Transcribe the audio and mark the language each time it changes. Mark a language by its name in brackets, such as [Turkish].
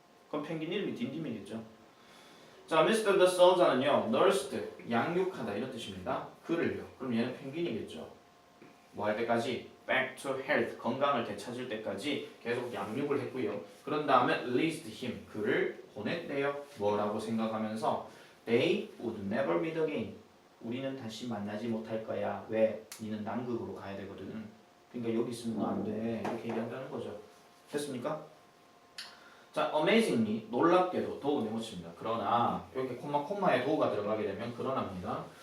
[Korean] 그럼 펭귄 이름이 딘딤이겠죠. 자, Mr. De Souza는요, nursed, 양육하다 이런 뜻입니다. 그를요. 그럼 얘는 펭귄이겠죠. 뭐 할 때까지? Back to health, 건강을 되찾을 때까지 계속 양육을 했고요. 그런 다음에 released him, 그를 보냈대요. [English] 뭐라고 생각하면서 They would never meet again. [Korean] 우리는 다시 만나지 못할 거야. 왜? 니는 남극으로 가야 되거든. 그러니까 여기 있으면 너 안 돼. 이렇게 얘기한다는 거죠. 됐습니까? 자, amazingly, 놀랍게도 도우 네모칩니다. 그러나 이렇게 콤마에 도우가 들어가게 되면 그러나입니다.